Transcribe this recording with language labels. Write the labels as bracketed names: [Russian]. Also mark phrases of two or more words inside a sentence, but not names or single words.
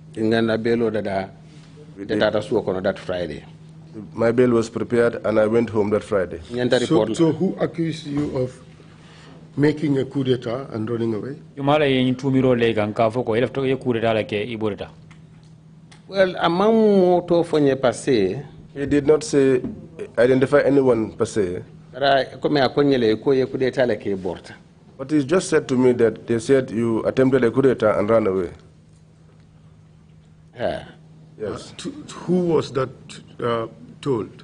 [English] That Friday. My bail was prepared, and I went home that Friday. So who accused you of making a coup d'etat and running away? Well, among moto fonye passe. He did not say identify anyone per se. But he just said to me that they said you attempted a coup d'etat and ran away. Yeah. Yes. Who was that told?